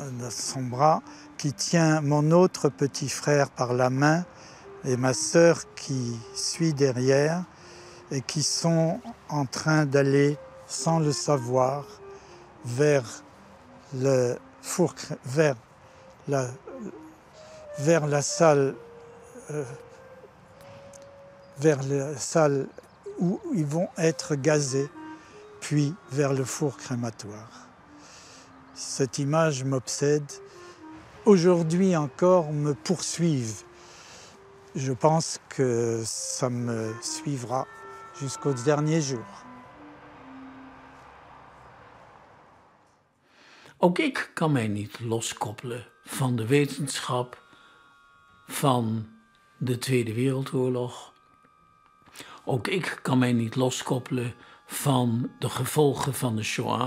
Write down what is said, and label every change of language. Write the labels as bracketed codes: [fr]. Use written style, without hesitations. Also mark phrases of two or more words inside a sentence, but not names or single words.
[fr] son bras, qui tient mon autre petit frère par la main et ma sœur qui suit derrière et qui sont en train d'aller, sans le savoir, vers le four, vers la salle, où ils vont être gazés, puis vers le four crématoire. Cette image m'obsède. Aujourd'hui encore, me poursuivent. Je pense que ça me suivra jusqu'au dernier jour. [nl] Ook ik kan mij niet loskoppelen van de wetenschap, van de Tweede Wereldoorlog. Ook ik kan mij niet loskoppelen van de gevolgen van de Shoah.